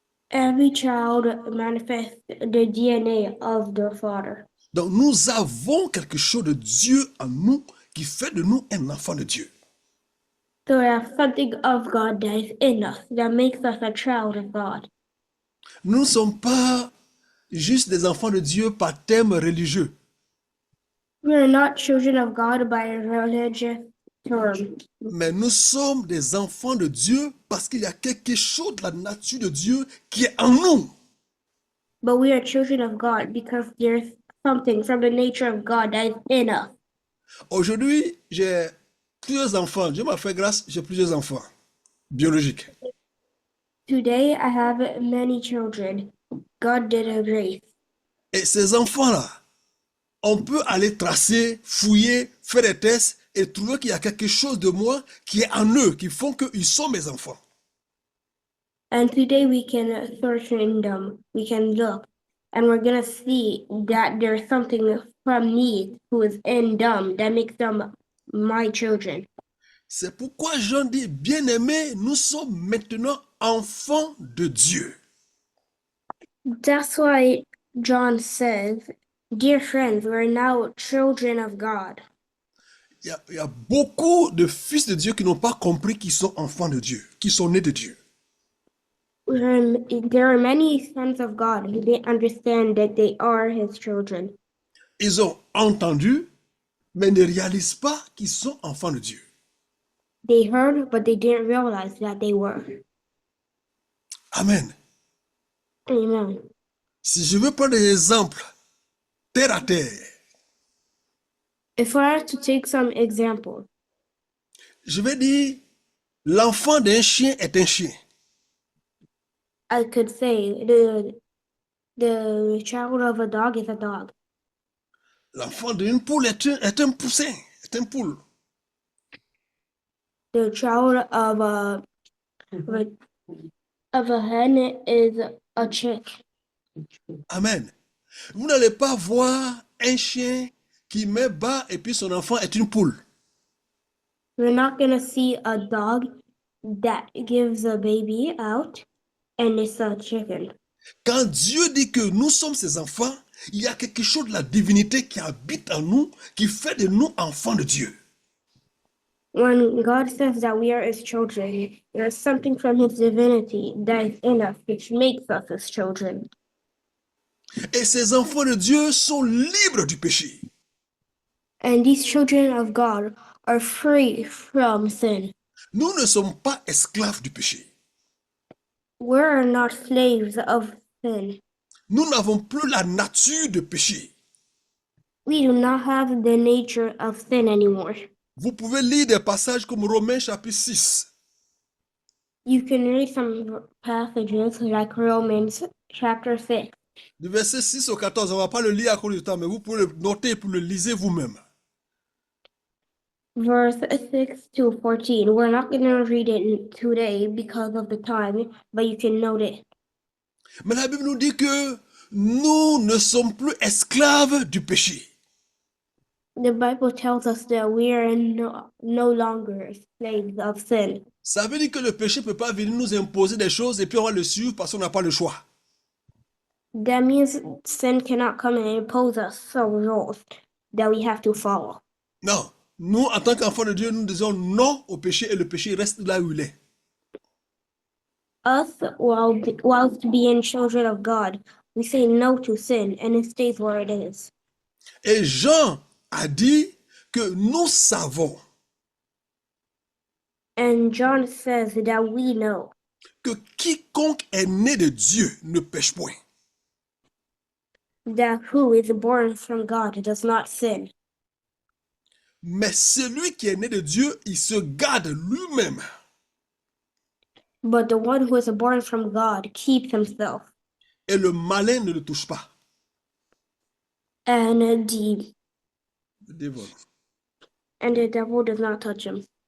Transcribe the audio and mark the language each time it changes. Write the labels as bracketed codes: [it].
[en] Every child manifests the DNA of their father. [fr] Donc nous avons quelque chose de Dieu en nous qui fait de nous un enfant de Dieu. [en] So we have something of God that is in us that makes us a child of God. [fr] Nous ne sommes pas juste des enfants de Dieu par thème religieux. [en] We are not children of God by a religious term, [fr] Mais nous sommes des enfants de Dieu parce qu'il y a quelque chose de la nature de Dieu qui est en nous. [en] but we are children of God because there's something from the nature of God that is in us. [fr] Aujourd'hui, j'ai plusieurs enfants. Dieu m'a fait grâce, j'ai plusieurs enfants biologiques. [en] Today I have many children. God did a grace. [fr] Et ces enfants-là, on peut aller tracer, fouiller, faire des tests et trouver qu'il y a quelque chose de moi qui est en eux, qui font qu'ils sont mes enfants. [en] And today we can search in them. We can look. And we're going to see that there's something from me who is in them that makes them my children. [fr] C'est pourquoi Jean dit, bien-aimés, nous sommes maintenant enfants de Dieu. [en] That's why John says, dear friends, we're now children of God. [fr] Il y a beaucoup de fils de Dieu qui n'ont pas compris qu'ils sont enfants de Dieu, qui sont nés de Dieu. [en] There are many sons of God who didn't understand that they are his children. [fr] Ils ont entendu, mais ne réalisent pas qu'ils sont enfants de Dieu. [en] They heard, but they didn't realize that they were. Amen. Amen. [fr] Si je veux prendre des exemples terre à terre, [en] If I had to take some examples, [fr] je vais dire, l'enfant d'un chien est un chien. [en] I could say the child of a dog is a dog. [fr] L'enfant d'une poule est un poussin, est un poule. [en] The child of a hen is a chick. Amen. [fr] Vous n'allez pas voir un chien qui met bas et puis son enfant est une poule. [en] You're not gonna see a dog that gives a baby out and it's a chicken. [fr] Quand Dieu dit que nous sommes ses enfants, il y a quelque chose de la divinité qui habite en nous, qui fait de nous enfants de Dieu. [en] When God says that we are his children, there's something from his divinity that is in us which makes us his children. [fr] Et ces enfants de Dieu sont libres du péché. [en] And these children of God are free from sin. [fr] Nous ne sommes pas esclaves du péché. [en] We're not slaves of sin. [fr] Nous n'avons plus la nature de péché. [en] We do not have the nature of sin anymore. [fr] Vous pouvez lire des passages comme Romains chapitre 6. [en] You can read some passages like Romans chapter 6. [fr] Du verset 6 au 14, on ne va pas le lire à cause du temps, mais vous pouvez le noter pour le lire vous-même. [en] Verse 6 to 14. We're not going to read it today because of the time, but you can note it. [fr] Mais la Bible nous dit que nous ne sommes plus esclaves du péché. [en] The Bible tells us that we are no longer slaves of sin. [fr] Ça veut dire que le péché ne peut pas venir nous imposer des choses et puis on va le suivre parce qu'on n'a pas le choix. [en] That means sin cannot come and impose us some rules that we have to follow. [fr] Non, nous en tant qu'enfants de Dieu, nous disons non au péché et le péché reste là où il est. [en] Us, whilst being children of God, we say no to sin and it stays where it is. [fr] Et Jean a dit que nous savons [en] And John says that we know [fr] que quiconque est né de Dieu ne pêche point. [en] that who is born from God does not sin. [fr] Mais celui qui est né de Dieu, il se garde lui-même. [en] But the one who is born from God keeps himself. [fr] Et le malin ne le touche pas. [en] And [fr] Le dévore. [en] the devil does not touch him.